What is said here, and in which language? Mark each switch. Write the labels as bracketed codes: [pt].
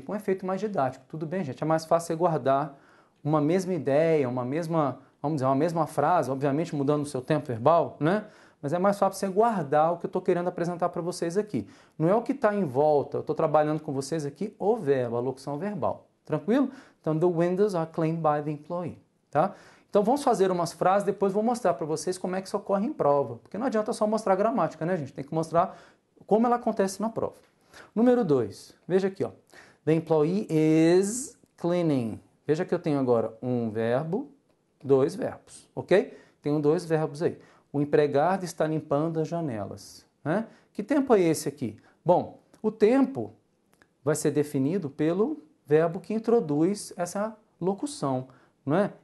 [pt] Com um efeito mais didático. Tudo bem, gente? É mais fácil você guardar uma mesma ideia, uma mesma frase, obviamente mudando o seu tempo verbal, né? Mas é mais fácil você guardar o que eu estou querendo apresentar para vocês aqui. Não é o que está em volta, eu estou trabalhando com vocês aqui o verbo, a locução verbal. Tranquilo? Então, [en] the windows are cleaned by the employee. [pt] Tá? Então, vamos fazer umas frases, depois vou mostrar para vocês como é que isso ocorre em prova. Porque não adianta só mostrar a gramática, né, gente? Tem que mostrar como ela acontece na prova. Número 2, veja aqui, ó. [en] The employee is cleaning. [pt] Veja que eu tenho agora um verbo, 2 verbos, ok? Tenho 2 verbos aí. O empregado está limpando as janelas. Né? Que tempo é esse aqui? Bom, o tempo vai ser definido pelo verbo que introduz essa locução. Não é?